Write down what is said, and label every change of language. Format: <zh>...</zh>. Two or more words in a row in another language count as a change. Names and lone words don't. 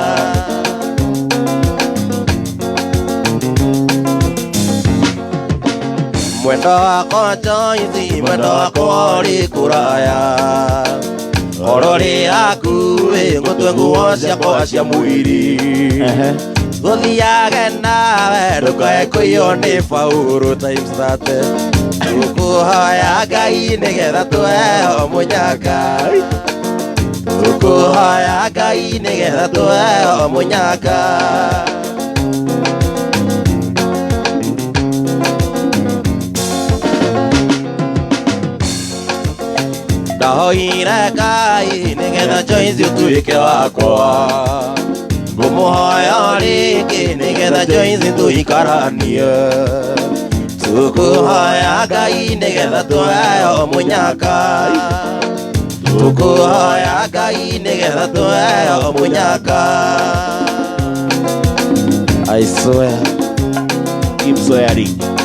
<ki>mwendo wakwa Joyce mwendo wakwa ũrĩ kũraya oro rĩaku ngũtwe nguo ciakwa cia mwĩrĩ gũthiage nawe ndũkae kũiywo nĩ Paul</ki> <en>times that</en> <ki>tũkũhoya Ngai nĩgetha tũheo mũnyaka tũkũhoya Ngai nĩgetha tũheo mũnyaka ndahoire Ngai nĩgetha Joyce ũtuĩke wakwa ngũmũhoya rĩngĩ nĩgetha Joyce tũikaranie tũkũhoya Ngai nĩgetha tũheo mũnyaka tũkũhoya Ngai nĩgetha tũheo mũnyaka</ki> <en>I swear keep swearing</en>